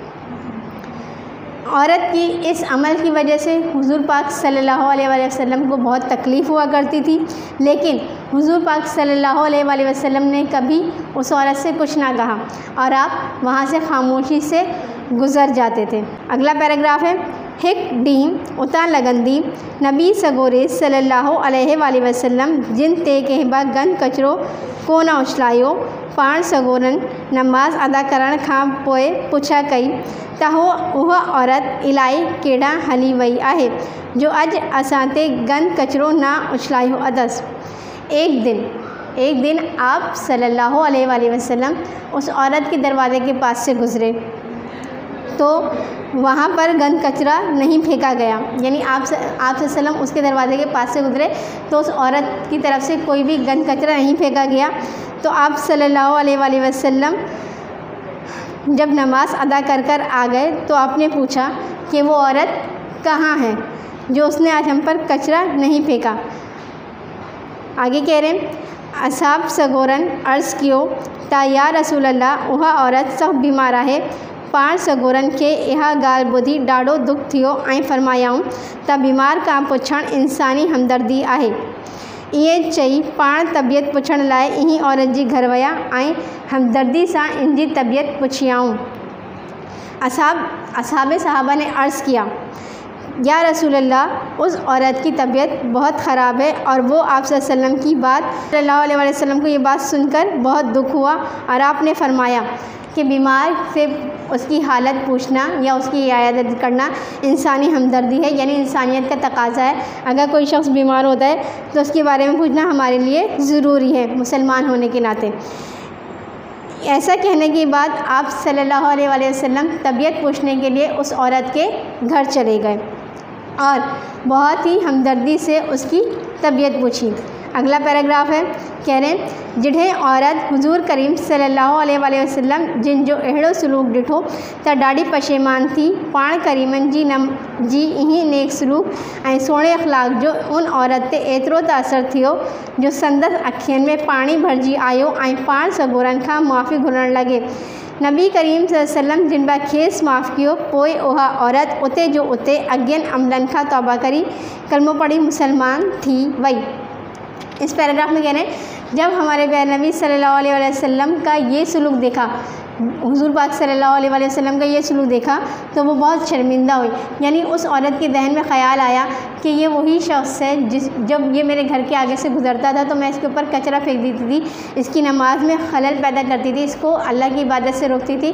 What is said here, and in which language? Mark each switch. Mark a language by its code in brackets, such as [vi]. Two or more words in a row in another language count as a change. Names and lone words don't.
[hi] औरत की इस अमल की वजह से हुज़ूर पाक [ar] صلى الله عليه وسلم [hi] को बहुत तकलीफ़ हुआ करती थी, लेकिन हुज़ूर पाक [ar] صلى الله عليه وسلم [hi] ने कभी उस औरत से कुछ ना कहा और आप वहाँ से खामोशी से गुज़र जाते थे। अगला पैराग्राफ है। [sd] हिक ॾींहुं उतां लॻंदी नबी सगोरे [ar] صلى الله عليه وسلم [sd] जिन ते कंहिं बि गंद कचिरो कोन उछलायो। पाण सगोरन नमाज़ अदा करण खां पोइ पुछा कई त उहा औरत इलाही केॾा हली वई आहे जो अॼु असां ते गंद कचिरो ना उछलायो अथसि। [hi] एक दिन आप [ar] صلى الله عليه وسلم [hi] उस औरत के दरवाज़े के पास से गुज़रे तो वहाँ पर गंद कचरा नहीं फेंका गया, यानी आप सल्लम उसके दरवाज़े के पास से गुज़रे तो उस औरत की तरफ से कोई भी गंद कचरा नहीं फेंका गया। तो आप [ar] صلى الله عليه وسلم [hi] जब नमाज़ अदा कर आ गए तो आपने पूछा कि वो औरत कहाँ है जो उसने आज हम पर कचरा नहीं फेंका। आगे कह रहे हैं [sd] असहाब सगोरन अर्ज़ कियो त [ar] يا رسول الله [sd] उहा औरत सख़्त बीमार आहे। पाण सगोरन खे इहा ॻाल्हि ॿुधी ॾाढो दुख थियो ऐं फरमायाऊं त बीमार खां पुछणु इंसानी हमदर्दी आहे। इएं चई पाण तबियत पुछण लाइ इन्ही औरत जी घर विया ऐं हमदर्दी सां इन जी तबियत पुछियाऊं। [hi] असहाबे सहाबा ने अर्ज़ किया [ar] يا رسول الله [hi] उस औरत की तबीयत बहुत ख़राब है और वो आप [ar] صلى الله عليه وسلم [hi] को ये बात सुनकर बहुत दुख हुआ और आपने फरमाया कि बीमार से उसकी हालत पूछना या उसकी इयादत करना इंसानी हमदर्दी है, यानी इंसानियत का तकाज़ा है। अगर कोई शख्स बीमार होता है तो उसके बारे में पूछना हमारे लिए ज़रूरी है मुसलमान होने के नाते। ऐसा कहने के बाद आप [ar] صلى الله عليه وسلم [hi] तबीयत पूछने के लिए उस औरत के घर चले गए और बहुत ही हमदर्दी से उसकी तबीयत पूछी। अगला पैराग्राफ है, कह रहे हैं [sd] जिढ़े औरत हुजूर करीम [ar] صلى الله عليه وسلم [sd] जिन जो अहिड़ो सलूक ॾिठो त ॾाढी पशेमान थी। पाण करीमन जी इही नेक सलूक ऐं सोणे अख़लाक जो उन औरत ते एतिरो त असरु थियो जो संदसि अखियुनि में पाणी भरिजी आयो ऐं पाण सगोरनि खां माफ़ी घुरण लॻे। नबी करीम सल्लल्लाहु जिन बा खेसि माफ़ कियो, पोइ उहा औरत उते जो उते अॻियनि अमलनि खां तौबा करी कलमो पढ़ी मुसलमान थी वई। [hi] इस पैराग्राफ में कह रहे हैं जब हमारे प्यारे नबी [ar] صلى الله عليه وسلم [hi] का ये सलूक देखा, हुजूर पाक [ar] صلى الله عليه وسلم [hi] का ये सलूक देखा तो वो बहुत शर्मिंदा हुई। यानी उस औरत के जहन में ख़्याल आया कि ये वही शख्स है जब ये मेरे घर के आगे से गुज़रता था तो मैं इसके ऊपर कचरा फेंक देती थी, इसकी नमाज में खलल पैदा करती थी, इसको अल्लाह की इबादत से रोकती थी।